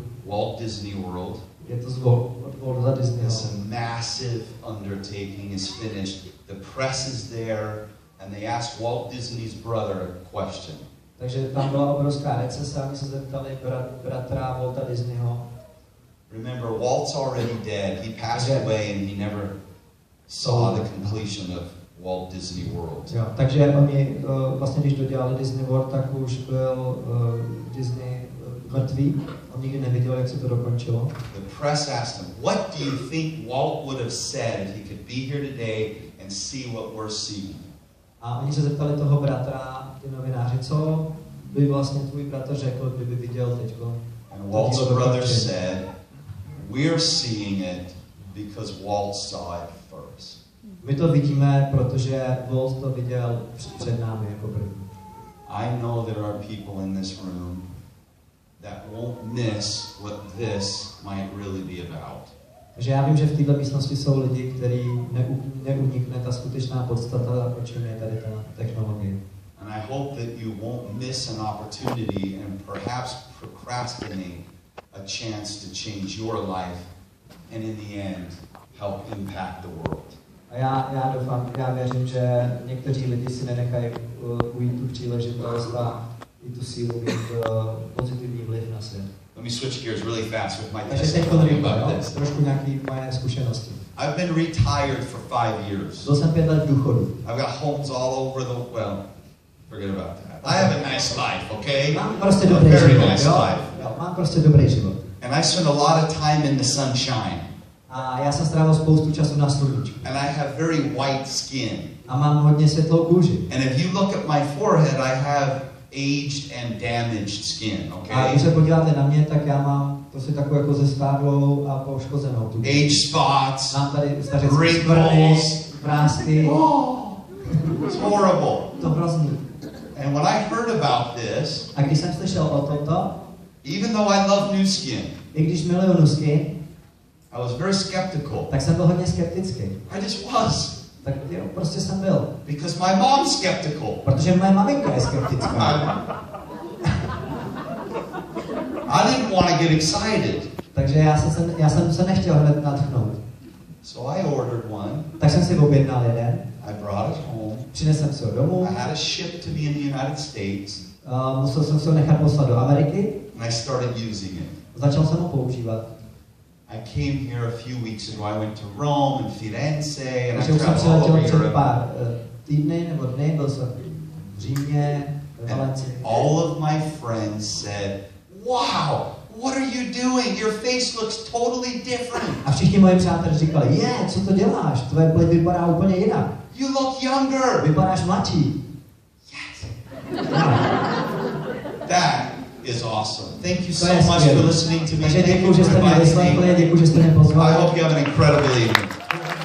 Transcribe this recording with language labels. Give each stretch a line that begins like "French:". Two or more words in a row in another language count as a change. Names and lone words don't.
English: Walt Disney World.
Czech: je to z Walta Disneyho.
English: This massive undertaking is finished. The press is there, and they ask Walt Disney's brother a question.
Czech: Takže tam byla obrovská recese a my se zeptali bratra Walta Disneyho.
English: Remember, Walt's already dead. He passed away, and he never saw the completion of Walt Disney World.
Czech: Jo, takže oni vlastně, když dodělali Disney World, tak už byl Disney mrtvý. On nikdy neviděl, jak se to dokončilo.
English: The press asked him, what do you think Walt would have said if he could be here today and see what we're seeing?
Czech: A oni se zeptali toho bratra, ty novináři, co by vlastně tvůj bratr řekl, kdyby viděl teďko.
English: And Walt's brother said, we're seeing it because Walt saw it first.
Czech: My to vidíme, protože Walt to viděl před námi jako první.
English: I know there are people in this room that won't miss what this might really be about.
Czech: Takže já vím, že v této místnosti jsou lidi, kteří neunikne ta skutečná podstata, o čem je tady ta technologie.
English: And I hope that you won't miss an opportunity and perhaps procrastinate a chance to change your life and in the end help impact the world.
Czech: A já doufám, já věřím, že někteří lidi si nenechají ujít tu příležitost a i tu sílu mít pozitivní vliv na svět.
English: Let me switch gears really fast with my
Czech: Takže teď
English: testimony about this.
Czech: trošku nějaké moje zkušenosti.
English: I've been retired for 5 years.
Czech: Byl jsem 5 let v důchodu.
English: I've got homes all over the, well, forget about that. I have a nice life, okay?
Czech: Mám prostě
English: A
Czech: dobrý
English: very
Czech: život,
English: nice
Czech: jo?
English: life.
Czech: Jo, mám prostě dobrý život.
English: And I spend a lot of time in the sunshine.
Czech: A já jsem strávil spoustu času na sluníčku.
English: And I have very white skin.
Czech: A mám hodně světlou kůži.
English: And if you look at my forehead, I have aged and damaged skin,
Czech: A
English: okay?
Czech: když se podíváte na mě, tak já mám prostě takovou jako zestárlou a poškozenou tu.
English: Age spots,
Czech: Mám tady stařecké skvrny,
English: wrinkles.
Czech: vrásky.
English: It's horrible.
Czech: To hrozný.
English: And when I heard about this,
Czech: A když jsem slyšel o tomto,
English: even though I love Nu Skin,
Czech: i když miluju Nu Skin,
English: I was very skeptical.
Czech: tak jsem byl hodně skeptický.
English: I just was.
Czech: Tak jo, prostě jsem byl.
English: Because my mom's skeptical.
Czech: Protože moje maminka je skeptická.
English: I didn't want to get excited.
Czech: Takže já jsem se nechtěl hned nadchnout.
English: So I ordered one.
Czech: Tak jsem si objednal jeden.
English: I brought it home.
Czech: Přinesl jsem si ho domů.
English: I had it shipped to me in the United States.
Czech: Musel jsem si ho nechat poslat do Ameriky.
English: And I started using it.
Czech: Začal jsem ho používat.
English: I came here a few weeks ago. I went to Rome and Firenze and I
Czech: Takže jsem
English: traveled all over
Czech: před
English: Europe.
Czech: pár týdny nebo dny, byl jsem v Římě, ve Valencii.
English: All of my friends said, "Wow, what are you doing? Your face looks totally different.
Czech: A všichni moji přátelé říkali, co to děláš? Tvoje pleť vypadá úplně jinak.
English: You look younger."
Czech: Vypadáš mladší.
English: Yes. That is awesome. Thank you
Czech: To
English: so
Czech: je
English: much
Czech: skvělé.
English: for listening to me.
Czech: Takže
English: Thank
Czech: děkuji,
English: you
Czech: že
English: for
Czech: jste mě
English: inviting
Czech: vyslechli,
English: me.
Czech: děkuji, že jste mě
English: I
Czech: pozvali.
English: hope you have an incredible evening.